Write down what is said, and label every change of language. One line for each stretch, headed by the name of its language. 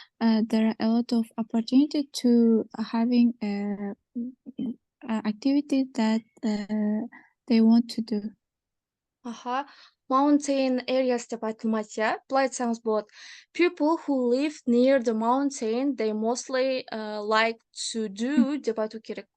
English: There are a lot of opportunity to having activities that they want to do. Mountain areas
Kazakh: деп айтылмайды, иә? Былай айтсаңыз болады.
English: People who live near the mountain, they mostly like to do
Kazakh: деп айту керек.